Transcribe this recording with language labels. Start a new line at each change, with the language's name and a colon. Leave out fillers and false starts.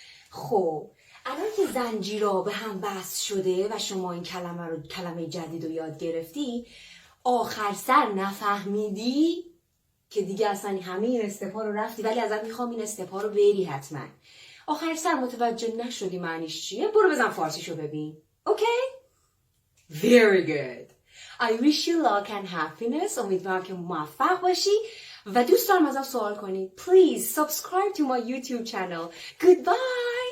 Persian: خب الان که زنجیرها به هم بست شده و شما این کلمه جدید رو یاد گرفتی، آخر سر نفهمیدی که دیگه اصلا همه این استپا رو رفتی، ولی ازت میخوام این استپا رو بری حتما. آخر سر متوجه نشدی معنیش چیه، برو بزن فارسیشو ببین.
English: Okay? Very good. I wish you luck and happiness.
Persian: امیدوارم که موفق باشی و دوست دارم ازم سوال کنی.
English: Please subscribe to my YouTube channel. Goodbye.